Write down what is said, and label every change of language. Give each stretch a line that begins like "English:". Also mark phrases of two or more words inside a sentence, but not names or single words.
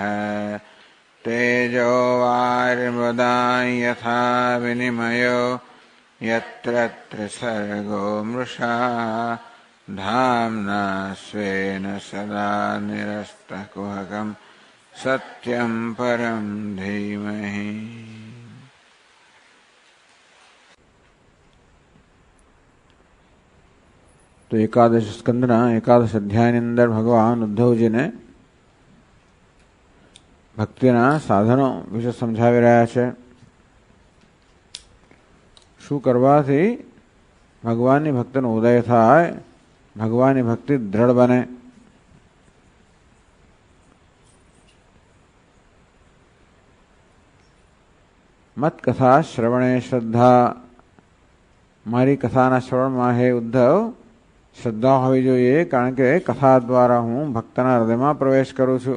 Sanskrit: तेजो वारिमृदां यथा विनिमयो यत्र त्रिसर्गो मृषा धाम्ना स्वेन सदा निरस्तकुहकं सत्यं परं धीमहि।
Gujarati: તો એકાદશ સ્કંદના એકાદશ અધ્યાય ની અંદર ભગવાન ઉદ્ધવજીને ભક્તિના સાધનો વિશે સમજાવી રહ્યા છે. શું કરવાથી ભગવાનની ભક્તિનો ઉદય થાય, ભગવાનની ભક્તિ દ્રઢ બને.
Sanskrit: मत कथा श्रवणे श्रद्धा,
Gujarati: મારી કથાના શ્રવણમાં હે ઉદ્ધવ શ્રદ્ધા હોવી જોઈએ, કારણ કે કથા દ્વારા હું ભક્તના હૃદયમાં પ્રવેશ કરું છું.